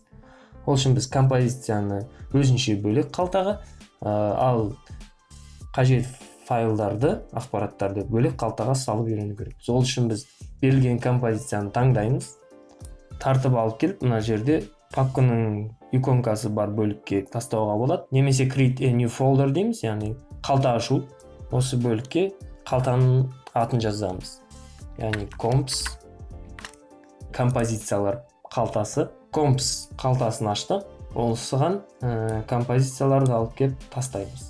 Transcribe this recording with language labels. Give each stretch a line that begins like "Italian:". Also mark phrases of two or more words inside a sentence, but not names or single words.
Kazakh: Ол үшін біз композицияны өзінше бөлек қалтаға, ал қажет файлдарды, ақпараттарды бөлек қалтаға салып үйрену керекпіз. Ол үшін біз берілген композицияны таңдаймыз, тартып алып келіп, мына жерде папканың иконкасы бар бөлікке тастауға болады. Немесе
English: create a new folder
Kazakh: дейміз, яғни қалта ашу. Осы бөлікке қалтаның атын жазамыз. Яғни comps композициялар қалтасы. Comps қалтасын аштық. Осыған композицияларды алып келіп тастаймыз.